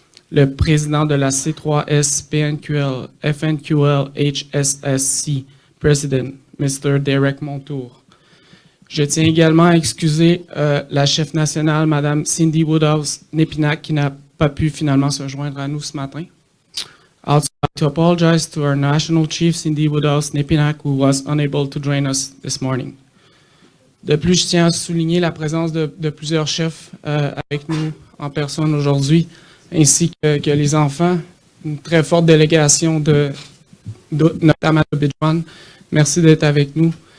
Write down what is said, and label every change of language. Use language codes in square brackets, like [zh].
[fr] Le président de la C3S PNQL FNQL HSSC, [en] President, Mr. [fr] Derek Montour. Je tiens également à excuser la chef nationale, Madame Cindy Woodhouse-Népinac, qui n'a pas pu finalement se joindre à nous ce matin. [en] I'd also like to apologize to our national chief, Cindy Woodhouse-Népinac, who was unable to join us this morning. [fr] De plus, je tiens à souligner la présence de plusieurs chefs avec nous en personne aujourd'hui, ainsi que les enfants, une très forte délégation notamment de Bijuan. Merci d'être avec nous.